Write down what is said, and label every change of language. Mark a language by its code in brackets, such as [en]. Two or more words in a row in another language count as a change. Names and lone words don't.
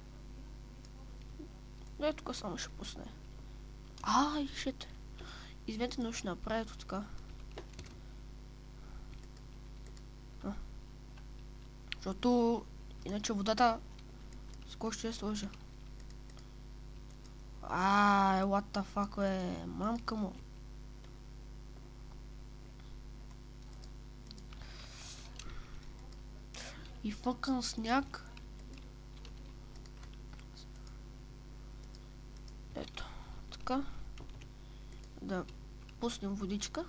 [bg] Тук само ще пусне. Шит. Извинете, но ще направя това така. Защото иначе водата с кой ще я сложа. [en] What the fuck, [bg] бе, мамка му. И фъкън сняг. Ето, така. Да пуснем водичка.